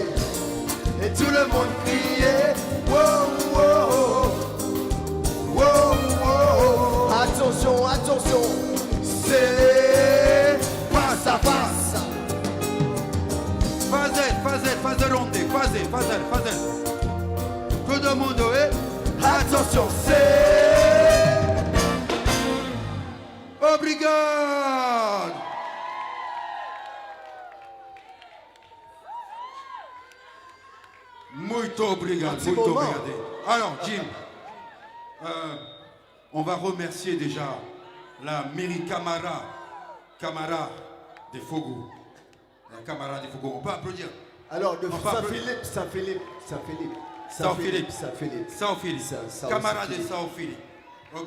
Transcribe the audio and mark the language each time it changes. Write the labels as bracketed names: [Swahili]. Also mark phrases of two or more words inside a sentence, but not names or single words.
[French] Et tout le monde criait. Oh, oh, oh. Attention. C'est face à face. Fazel ronde. Fazel. Tout le monde, oui. Attention, c'est obrigado. [Portuguese] Muito obrigado. [French] Alors, Jim, on va remercier déjà la mairie Camara de Fogo. La Camara de Fogo, on peut applaudir. Alors, de Saint-Philippe. Camara de São Filipe. Ok?